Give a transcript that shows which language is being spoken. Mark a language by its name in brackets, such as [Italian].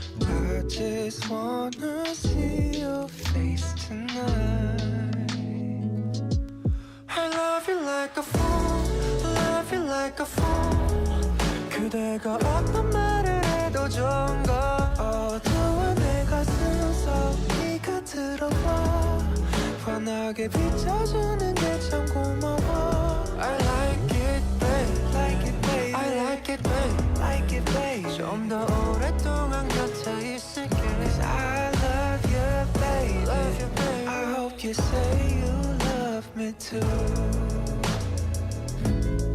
[English] I just wanna see your face tonight. I love you like a fool, love you like a fool. [Korean] 그대가 어떤 말을 해도 좋은가. 어두운 내 가슴 속 네가 들어와 환하게 비춰주는 게 참 고마워. [English] I like it, babe, like it, babe. I like it, babe, like it, babe. [Korean] 좀 더 오랫동안 곁에 있을게. [English] 'Cause I love you, baby, love you, baby. I hope you say you love me too.